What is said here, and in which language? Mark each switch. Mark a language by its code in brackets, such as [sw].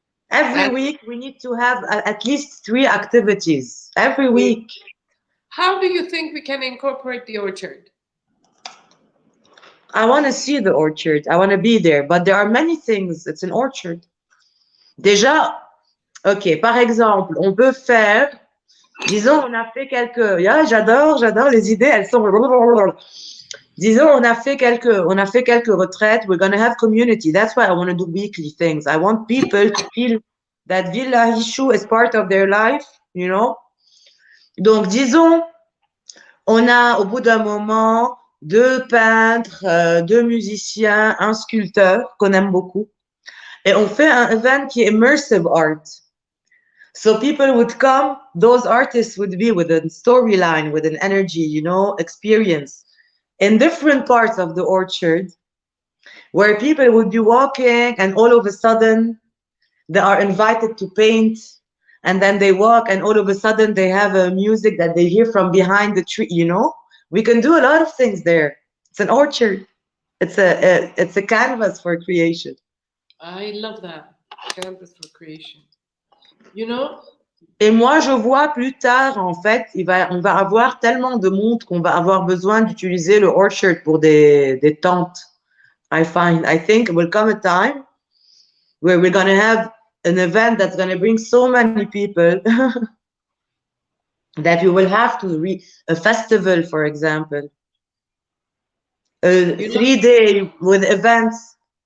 [en] Every week, we need to have at least 3 activities. Every week. How do you think we can incorporate the orchard? I want to see the orchard. I want to be there. But there are many things. It's an orchard. [fr] Déjà, OK, par exemple, on peut faire, disons, on a fait quelques, yeah, j'adore les idées, elles sont, disons, on a fait quelques retraites. [en] We're going to have community. That's why I want to do weekly things. I want people to feel that Villa Hishu is part of their life, you know. [fr] Donc, disons, on a, au bout d'un moment, 2 peintres, 2 musiciens, un sculpteur qu'on aime beaucoup. Et on fait un event qui est [en] immersive art. So people would come, those artists would be with a storyline, with an energy, you know, experience in different parts of the orchard where people would be walking and all of a sudden they are invited to paint and then they walk and all of a sudden they have a music that they hear from behind the tree, you know. We can do a lot of things there. It's an orchard. It's a canvas for creation. I love that. Canvas for creation. You know? [fr] Et moi, je vois plus tard, en fait, on va avoir tellement de monde qu'on va avoir besoin d'utiliser le orchard pour des tentes. [en] I think it will come a time where we're going to have an event that's going to bring so many people that we will have to a festival, for example, a 3-day with events.